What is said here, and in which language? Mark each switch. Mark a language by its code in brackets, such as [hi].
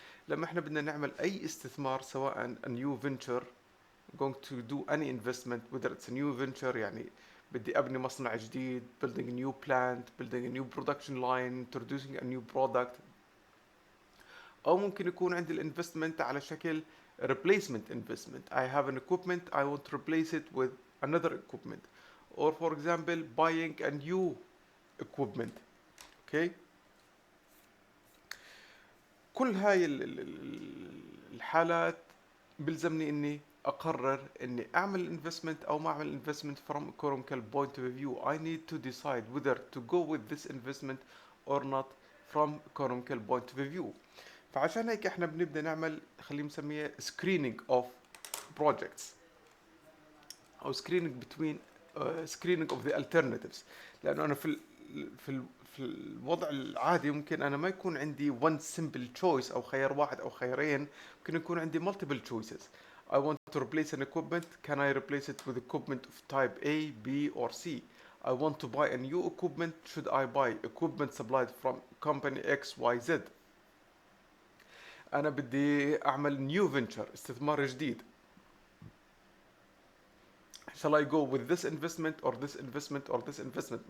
[ar] لما احنا بدنا نعمل اي استثمار سواء [en] a new venture going to do any investment, whether it's a new venture [ar] يعني بدي ابني مصنع جديد, [en] building a new plant, building a new production line, introducing a new product, [ar] او ممكن يكون عندي الانفستمنت على شكل [en] replacement investment. I have an equipment, I want to replace it with another equipment, or for example buying a new equipment. [ar] Okay, كل هاي الحالات بلزمني اني اقرر اني اعمل investment او ما اعمل investment [en] from economical point of view. I need to decide whether to go with this investment or not from economical point of view. [ar] فعشان هيك احنا بنبدا نعمل خلينا نسميها [en] screening of projects [ar] او [en] screening between screening of the alternatives. [ar] لانه انا في الوضع العادي ممكن انا ما يكون عندي [en] one simple choice [ar] او خيار واحد او خيارين, ممكن يكون عندي [en] multiple choices. I want to replace an equipment, can I replace it with equipment of type A, B or C? I want to buy a new equipment, should I buy equipment supplied from company X, Y, Z? [ar] انا بدي اعمل new venture, استثمار جديد. [en] Shall I go with this investment or this investment or this investment?